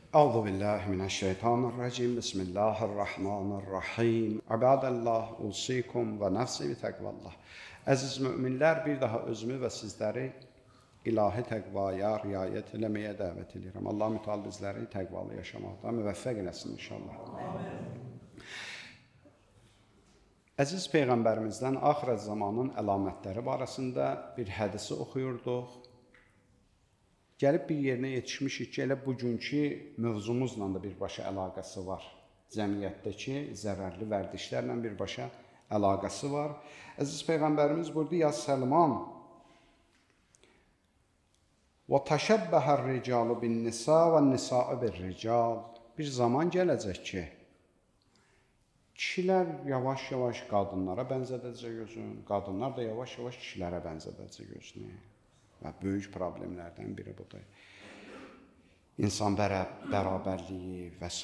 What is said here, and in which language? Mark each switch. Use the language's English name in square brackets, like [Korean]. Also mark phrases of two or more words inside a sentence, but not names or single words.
[Arabic] أعوذ بالله من الشيطان الرجيم. بسم الله الرحمن الرحيم. عباد الله، أوصيكم ونفسي بتقوى الله. [Azerbaijani] Əziz möminlər, bir daha özümü və sizləri ilahi təqvaya riayət eləməyə dəvət edirəm. Allah mütəal bizləri təqvalı yaşamaqda müvəffəq eləsin inşallah. Əziz Peyğəmbərimizdən axirət zamanın əlamətləri barəsində bir hədisi oxuyurduq. Gəlib bir yerinə yetişmişik ki, elə bugünkü mövzumuzla da birbaşa əlaqəsi var. Cəmiyyətdəki zərərli vərdişlərlə birbaşa əlaqəsi var. Əziz Peyğəmbərimiz burada ya Səlman [Arabic] وَتَشَبَّهَ الرِّجَالُ بِالنِّسَا وَالنِّسَاءُ بِالرِّجَالِ [Azerbaijani] Bir zaman gələcək ki, kişilər yavaş-yavaş qadınlara bənzədəcək özünü, qadınlar da yavaş-yavaş kişilərə bənzədəcək özünü. Və böyük problemlərdən biri budur. İnsan bərabərliyi və s.